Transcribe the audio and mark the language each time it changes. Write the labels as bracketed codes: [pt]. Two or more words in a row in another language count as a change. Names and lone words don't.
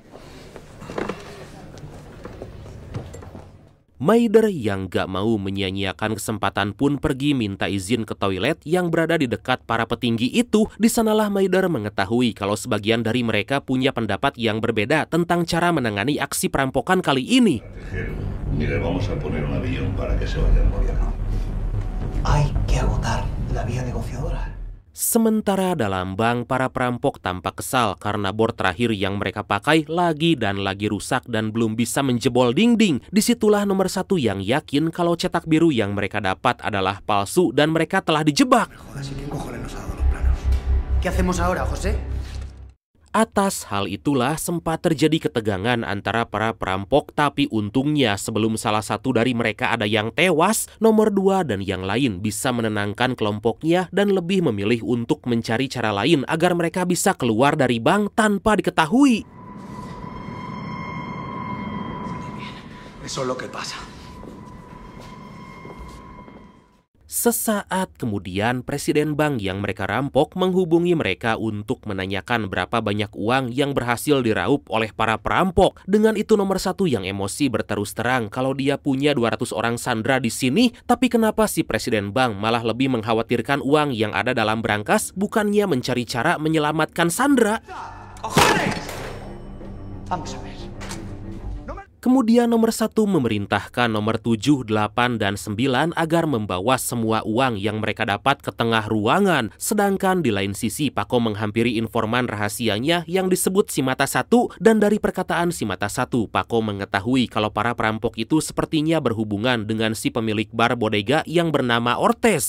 [id] Maider yang gak mau menyia-nyiakan kesempatan pun pergi minta izin ke toilet yang berada di dekat para petinggi itu. Di sanalah Maider mengetahui kalau sebagian dari mereka punya pendapat yang berbeda tentang cara menangani aksi perampokan kali ini. [es] Hay que agotar la vía negociadora. [id] Sementara dalam bank, para perampok tampak kesal karena bor terakhir yang mereka pakai lagi dan lagi rusak dan belum bisa menjebol dinding. Disitulah nomor 1 yang yakin kalau cetak biru yang mereka dapat adalah palsu dan mereka telah dijebak. [es] ¿Qué hacemos ahora, José? [id] Atas hal itulah sempat terjadi ketegangan antara para perampok, tapi untungnya sebelum salah satu dari mereka ada yang tewas, nomor 2 dan yang lain bisa menenangkan kelompoknya dan lebih memilih untuk mencari cara lain agar mereka bisa keluar dari bank tanpa diketahui. [es] Eso es lo que pasa. [id] Sesaat kemudian, presiden bank yang mereka rampok menghubungi mereka untuk menanyakan berapa banyak uang yang berhasil diraup oleh para perampok. Dengan itu nomor 1 yang emosi berterus terang kalau dia punya 200 orang sandera di sini, tapi kenapa si presiden bank malah lebih mengkhawatirkan uang yang ada dalam brankas bukannya mencari cara menyelamatkan sandera? [es] Vamos a ver. [id] Kemudian nomor 1 memerintahkan nomor 7, 8, dan 9 agar membawa semua uang yang mereka dapat ke tengah ruangan. Sedangkan di lain sisi, Paco menghampiri informan rahasianya yang disebut si Mata 1, dan dari perkataan si Mata 1, Paco mengetahui kalau para perampok itu sepertinya berhubungan dengan si pemilik bar bodega yang bernama Ortez.